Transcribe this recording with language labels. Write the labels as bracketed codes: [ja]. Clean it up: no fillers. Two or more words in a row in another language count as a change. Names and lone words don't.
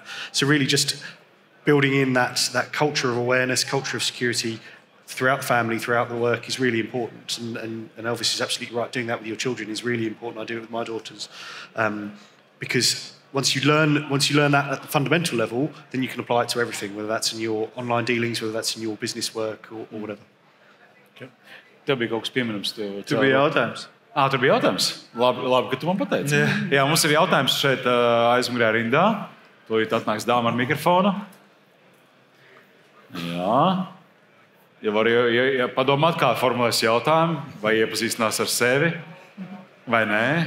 [en] So really, just building in that culture of awareness, culture of security throughout the family, throughout the work is really important. And Elvis is absolutely right. Doing that with your children is really important. I do it with my daughters because once you learn that at the fundamental level, then you can apply it to everything, whether that's in your online dealings, whether that's in your business work or whatever. Okay. [lv] Tev bija kaut kas pieminams. Tur bija jautājums. Tur bija jautājums. Labi, ka tu man pateici. Jā, mums ir jautājums šeit aizmugurē rindā. Tūlīt atnāks dāma ar mikrofonu. Jā. Ja padomāt, kā formulēs jautājumu, vai iepazīstinās ar sevi, vai nē.